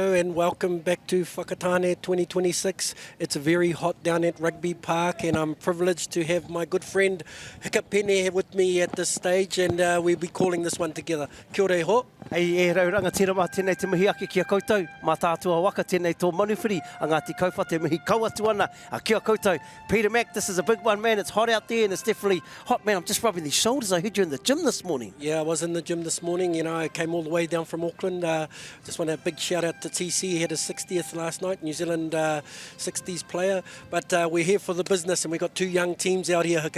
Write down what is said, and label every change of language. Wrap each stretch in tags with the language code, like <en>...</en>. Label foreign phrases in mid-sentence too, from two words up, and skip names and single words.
<en>everyone. Welcome back to Whakatane 2026. It's very hot down at Rugby Park, and I'm privileged to have my good friend Whakapene with me at this stage, and we'll be calling this one together.</en> <mi>Kia ora e ho. Ei e rauranga tira mā tēnei te mihi ake kia koutou, mā tātua waka tēnei tō manuwhiri, a Ngāti Kauwha te mihi kauatu ana, a kia koutou.</mi> <en>Peter Mac, this is a big one, man. It's hot out there and it's definitely hot, man. I'm just rubbing these shoulders. I heard you in the gym this morning. Yeah, I was in the gym this morning. You know, I came all the way down from Auckland. Just want a big shout out to TC. He had his 60th last night, New Zealand 60s player. But we're here for the business, and we've got two young teams out here, Hika.</en>